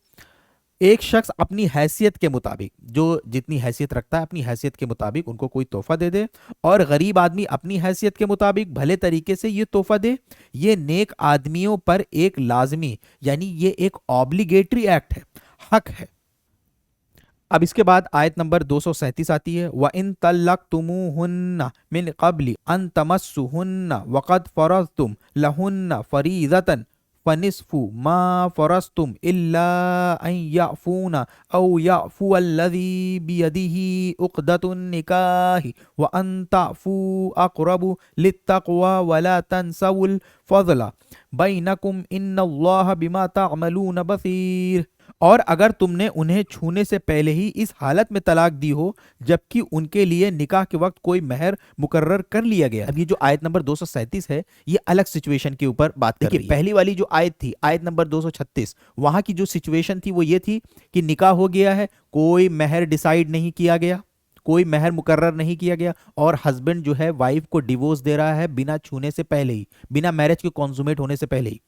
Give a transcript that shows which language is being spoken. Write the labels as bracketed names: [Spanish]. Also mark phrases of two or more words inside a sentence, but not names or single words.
[Hindi] एक शख्स अपनी हैसियत के मुताबिक, जो जितनी हैसियत रखता है अपनी हैसियत के मुताबिक उनको कोई तोहफा दे दे, और गरीब आदमी अपनी हैसियत के मुताबिक भले तरीके से ये तोहफा दे। ये नेक आदमियों पर एक लाजमी, यानी ये एक [English] obligatory act [Hindi] है, हक है। अब इसके बाद आयत नंबर 237 आती है, [Arabic] وإن طلقتموهن من قبل أن تمسوهن وقد فرضتم لهن فريضة فنصف ما فرضتم إلا أن يعفون أو يعفو الذي بيده عقدة النكاح وأن تعفوا أقرب للتقوى ولا تنسوا الفضل بينكم إن الله بما تعملون بصير. [Hindi] और अगर तुमने उन्हें छूने से पहले ही इस हालत में तलाक दी हो जबकि उनके लिए निकाह के वक्त कोई महर मुकर्रर कर लिया गया। अब ये जो आयत नंबर 237 है ये अलग सिचुएशन के ऊपर बात कर रही है। पहली वाली जो आयत थी आयत नंबर 236, वहां की जो सिचुएशन थी वो ये थी कि निकाह हो गया है, कोई महर डिसाइड नहीं किया गया, कोई महर मुकर्रर नहीं किया गया, और हस्बैंड जो है वाइफ को डिवोर्स दे रहा है बिना छूने से पहले ही, बिना मैरिज के कॉन्जुमेट होने से पहले ही।